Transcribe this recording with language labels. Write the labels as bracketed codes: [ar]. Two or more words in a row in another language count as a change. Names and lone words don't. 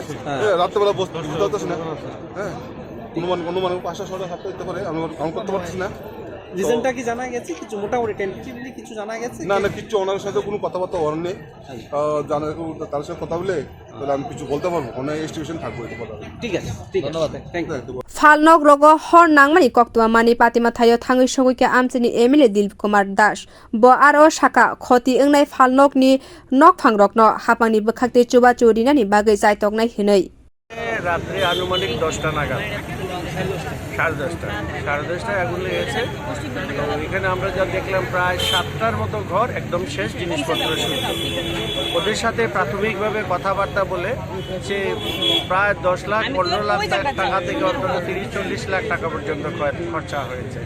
[bn] রাত্রেবেলা বুঝতে পারতেছি না, হ্যাঁ অনুমান 5টা 6টা 7টা হতে পারে, আমি কাউন্ট করতে পারতেছি না। রিজনটা কি জানা গেছে কিছু? মোটামুটি টেন্টেটিভলি কিছু জানা গেছে? না না, কিছু ওনার সাথে কোনো কথাবার্তা হওয়ার নেই। তার সাথে কথা বলে তাহলে আমি কিছু বলতে পারবো, অনেক এস্টিমেশন থাকবো। ঠিক আছে, ঠিক আছে, [en] thank you. [trp] phalnok rogo hor nangmani koktwa mani patima thayo thangui soguike amchini MLA Dilip Kumar Das bo aro saka khoti ongnai phalnok ni nokphang rokno hapangni bkhakte chuba churinani bagai jaitoknai hinoi [bn] রাত্রে আনুমানিক 10টা নাগাদ, 10:30টায় আগুন লেগেছে। তো এখানে আমরা যা দেখলাম প্রায় 7টার মতো ঘর একদম শেষ, জিনিসপত্র শুরু। ওদের সাথে প্রাথমিকভাবে কথাবার্তা বলে সে প্রায় 10 লাখ 15 লাখ টাকা থেকে অন্তত 30-40 লাখ টাকা পর্যন্ত খরচা হয়েছে।